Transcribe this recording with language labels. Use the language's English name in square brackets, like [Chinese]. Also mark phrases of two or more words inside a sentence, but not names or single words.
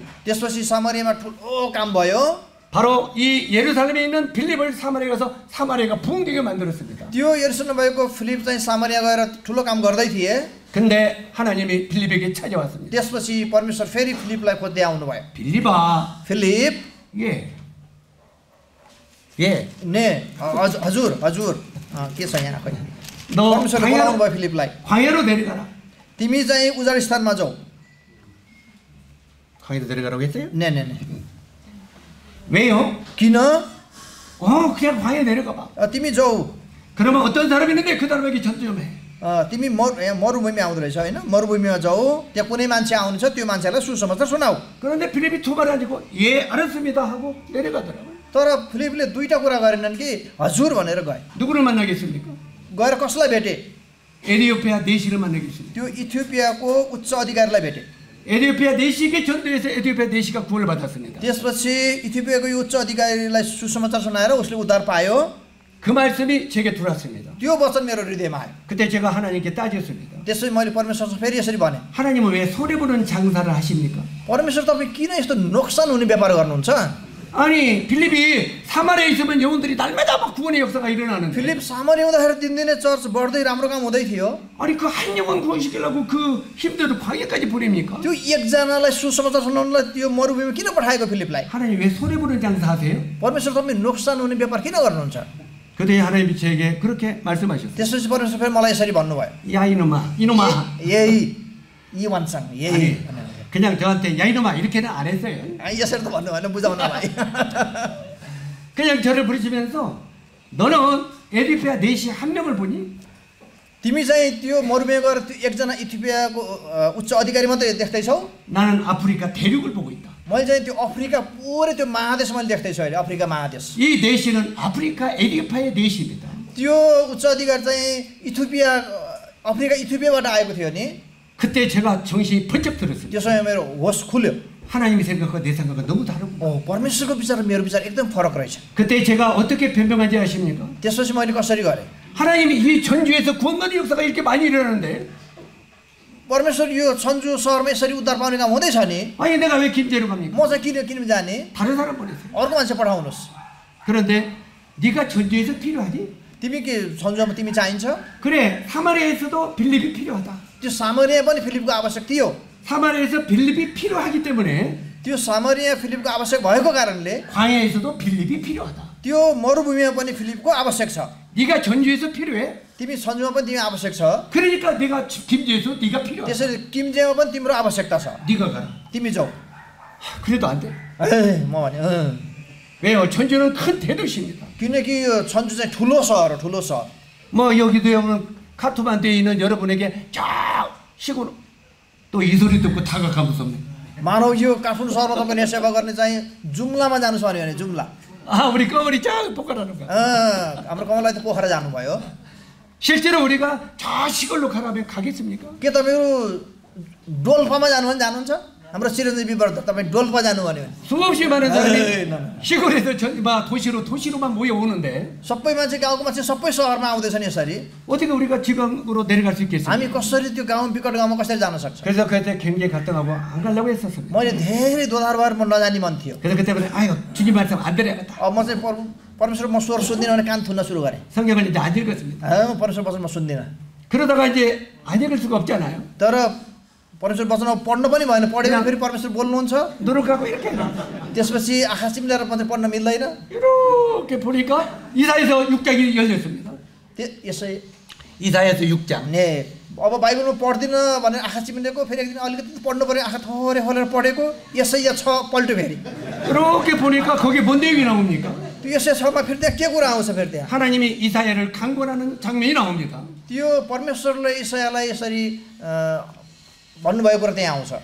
[Nepali] त्यसपछि सामरियामा ठुलो काम भयो। [Korean] 바로 이 예루살렘에 있는 빌립을 사마리아에 가서 사마리아가 부흥되게 만들었습니다. [Nepali] त्यो 예루सलेम भएको फिलिप चाहिँ सामरिया गएर ठुलो काम गर्दै थिए। [Korean] 근데 하나님이 빌립에게 찾아왔습니다. [Nepali] त्यसपछि परमेश्वर फेरि फिलिपलाई खोज्दै आउनुभयो। [Korean] 빌립아, [Nepali] फिलिप, [Korean] 예, 예, [Nepali] ने हजुर हजुर के छ यहाँ खोइ? [Korean] 너 [Nepali] परमेश्वरले बोलाउनु भयो फिलिपलाई। [Korean] 광야로 내려가라. [Nepali] तिमी चाहिँ उजाड स्थानमा जाऊ। [Korean] 광야로 내려가라고 했어요? [Nepali] ने [Korean] 왜요? [Nepali] किन? [Korean] 그냥 광야에 내려가 봐. [Nepali] तिमी जाऊ। [Korean] 그러면 어떤 사람이 있는데 그 사람에게 전도 좀 해. [Nepali] तिमी मरुभूमि आउँदो रहेछ होइन? मरुभूमिमा जाऊ, त्यहाँ कुनै मान्छे आउनुहुन्छ, त्यो मान्छेलाई सुसमाचार सुनाऊ। [Korean] 그런데 빌립이 두 말 가지고 예 알았습니다 하고 내려가더라고요. [Nepali] तर फिलिपले दुईटा कुरा गरेनन् कि हजुर भनेर गए। [Korean] 누구를 만나겠습니까? [Nepali] गएर कसलाई भेटे? [Korean] 에디오피아 내시를 만나겠습니다. [Nepali] त्यो इथियोपियाको उच्च अधिकारीलाई भेटे। [Korean] 에디오피아 내시에게 전도해서 에디오피아 내시가 구원을 받았습니다. [Nepali] त्यसपछि इथियोपियाको यो उच्च अधिकारीलाई सुसमाचार सुनाएर उसले उद्धार पायो। [Korean] 그 말씀이 제게 들어왔습니다. [Nepali] त्यो वचन मेरो हृदयमा आयो। [Korean] 그때 제가 하나님께 따졌습니다. [Nepali] त्यसपछि मैले परमेश्वरसँग फेरि यसरी भने, [Korean] 하나님은 왜 손해보는 장사를 하십니까? [Nepali] परमेश्वर तपाईँ किन यस्तो नोक्सान हुने व्यापार गर्नुहुन्छ? [Korean] 아니 빌립이 사마리아에 있으면 영혼들이 날마다 막 구원의 역사가 일어나는데 [Nepali] फिलिप सामरिया हुँदाखेरि दिनदिनै चर्च बढ्दै राम्रो काम हुँदै थियो। [Korean] 아니 그 한 영혼 구원시키려고 그 힘들도 광야까지 보냅니까? [Nepali] त्यो एकजनालाई सुसमाचार सुनाउनलाई त्यो मरुभूमिमा किन पठाएको फिलिपलाई? [Korean] 하나님 왜 손해보는 장사 하세요? [Nepali] परमेश्वर तपाईँ नोक्सान हुने व्यापार किन गर्नुहुन्छ? [Korean] 그때 하나님이 저에게 그렇게 말씀하셨어요. [Nepali] त्यसपछि परमेश्वर फेरि मलाई यसरी भन्नुभयो, [Korean] 야 이놈아 이놈아 [Nepali] यही वान्छन् [Korean] 아니 [Nepali] यही [Korean] 그냥 저한테 야 이놈아 이렇게는 안 했어요. [Nepali] यसरी त भन्नु भएन, बुझाउन भाइ। [Korean] 그냥 저를 부르시면서 너는 에디오피아 내시 한 명을 보니? [Nepali] तिमी चाहिँ त्यो मरुभूमिमा गएर त्यो एकजना इथियोपियाको उच्च अधिकारी मात्रै देख्दैछौ? [Korean] 나는 아프리카 대륙을 보고 있다. [Nepali] मैले चाहिँ त्यो अफ्रिका पुरै त्यो महादेश मैले देख्दैछु अहिले, अफ्रिका महादेश। [Korean] 이 내시는 아프리카 에디오피아의 내시입니다. [Nepali] त्यो उच्च अधिकारी चाहिँ अफ्रिका इथियोपियाबाट आएको थियो नि। [Korean] 그때 제가 정신이 번쩍 들었습니다. [Nepali] त्यो समय मेरो होस खुल्यो। [Korean] 하나님의 생각과 내 생각은 너무 다르고. [Nepali] परमेश्वरको विचार र मेरो विचार एकदम फरक रहेछ। [Korean] 그때 제가 어떻게 변명한지 아십니까? [Nepali] त्यसपछि मैले कसरी गरेँ? [Korean] 하나님이 이 전주에서 구원받는 역사가 이렇게 많이 일어나는데 [Nepali] परमेश्वर यो सन्जु सहरमा यसरी उद्धार पाउने काम हुँदैछ नि, [Korean] 아니 내가 왜 김제로 갑니까? [Nepali] म चाहिँ किन जाने? [Korean] 다른 사람 보내세요. [Nepali] अर्को मान्छे पठाउनुहोस्। [Korean] 그런데 네가 전주에서 필요하지? [Nepali] तिमी के सन्जुमा तिमी चाहिन्छ? [Korean] 그래 사마리아에서도 빌립이 필요하다. [Nepali] त्यो सामरिया पनि फिलिपको आवश्यक थियो। [Korean] 사마리아에서 빌립이 필요하기 때문에 [Nepali] त्यो सामरिया फिलिपको आवश्यक भएको कारणले [Korean] 광야에서도 빌립이 필요하다. [Nepali] त्यो मरुभूमिमा पनि फिलिपको आवश्यक छ। [Korean] 네가 전주에서 필요해. [Nepali] तिमी सन्जुमा पनि तिमी आवश्यक छ। [Korean] 그러니까 내가 김제에서 네가 필요하다. [Nepali] त्यसरी किमजेमा पनि तिम्रो आवश्यकता छ। [Korean] 네가 가라. [Nepali] तिमी जाऊ। [Korean] 그래도 안 돼. [Nepali] म भने [Korean] 왜요? 천주는 큰 대도시입니다. [Nepali] किनकि यो छन्चु चाहिँ ठुलो सहर हो, ठुलो सहर। [Korean] 뭐 여기도 보면 카트만두에 있는 여러분에게 저 시골 또 이 소리 듣고 다가가고 섭니다. [Nepali] मानव यो काठमाडौँ सहरमा तपाईँले सेवा गर्ने चाहिँ जुम्लामा जानु छ भने जुम्ला। [Korean] 아, 우리 꺼머리 쫙 poka라는 거야. [Nepali] हाम्रो कमललाई त पोखरा जानुभयो। [Korean] 실제로 우리가 저 시골로 가라면 가겠습니까? [Nepali] के तपाईँहरू डोल्पामा जानुहुन्छ? हाम्रो चिरञ्जीवी विवर्त तपाईँ डोल्पा जानु भन्यो भने [Korean] 수없이 많은 에이, 사람이 시골에서 도시로만 모여오는데 [Nepali] सबै मान्छे गाउँको मान्छे सबै सहरमा आउँदैछन् यसरी। [Korean] 어떻게 우리가 지방으로 내려갈 수 있겠습니까? [Nepali] हामी कसरी त्यो गाउँ विकट गाउँमा कसरी जान सक्छ? [Korean] 그래서 그때 굉장히 갈등하고 안 가려고 했었습니다. [Nepali] मैले धेरै दोधार भएर म नजानी मन थियो। [Korean] 그래서 그때부터 아유 주님 말씀 안 들어야겠다. [Nepali] अब म चाहिँ परमेश्वर म स्वर सुन्दिनँ भने कान थुन्न सुरु गरेँ। [Korean] 성경을 이제 안 읽었습니다. [Nepali] म परमेश्वर वचन म सुन्दिनँ। [Korean] 그러다가 이제 안 읽을 수가 없잖아요. [Nepali] तर परमेश्वर वचन अब पढ्नु पनि भएन, पढेर फेरि परमेश्वर बोल्नुहुन्छ। [Korean] 노력하고 이렇게 [Nepali] त्यसपछि आँखा चिम्लेर मात्रै पढ्न मिल्दैन। [Korean] 이렇게 보니까 이사야서 6장이 열렸습니다. [Nepali] यसै [Korean] 이사야서 6장. [Nepali] ने अब बाइबलमा पढ्दिनँ भनेर आँखा चिम्लेको, फेरि एक दिन अलिकति पढ्नु पऱ्यो, आँखा थोरै खोलेर पढेको, यसै या 6 पल्ट्यो फेरि। [Korean] 이렇게 보니까 거기에 뭔 내용이 나옵니까? [Nepali] त्यो यसै 6मा फेरि त्यहाँ के कुरा आउँछ फेरि त्यहाँ? [Korean] 하나님이 이사야를 강권하는 장면이 나옵니다. [Nepali] त्यो परमेश्वरले इसायालाई यसरी भन्नुभएको कुरा त्यहाँ आउँछ।